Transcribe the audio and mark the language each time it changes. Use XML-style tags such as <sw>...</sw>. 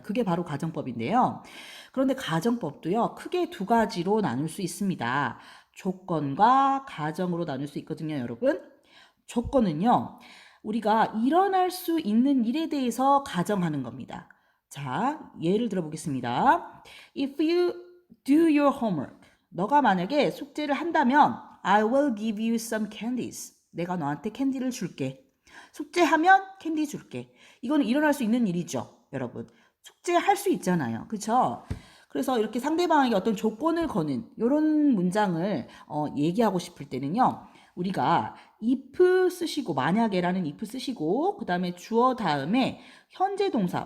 <ko>그게 바로 가정법인데요. 그런데 가정법도요, 크게 두 가지로 나눌 수 있습니다. 조건과 가정으로 나눌 수 있거든요, 여러분. 조건은요, 우리가 일어날 수 있는 일에 대해서 가정하는 겁니다. 자, 예를 들어보겠습니다.</ko> <en>If you do your homework,</en> <ko>너가 만약에 숙제를 한다면</ko> <en>I will give you some candies.</en> <ko>내가 너한테 캔디를 줄게. 숙제하면 캔디 줄게. 이거는 일어날 수 있는 일이죠, 여러분. 숙제할 수 있잖아요. 그렇죠? 그래서 이렇게 상대방에게 어떤 조건을 거는 이런 문장을 얘기하고 싶을 때는요. 우리가 if 쓰시고 만약에라는 if 쓰시고 그 다음에 주어 다음에 현재 동사.</ko>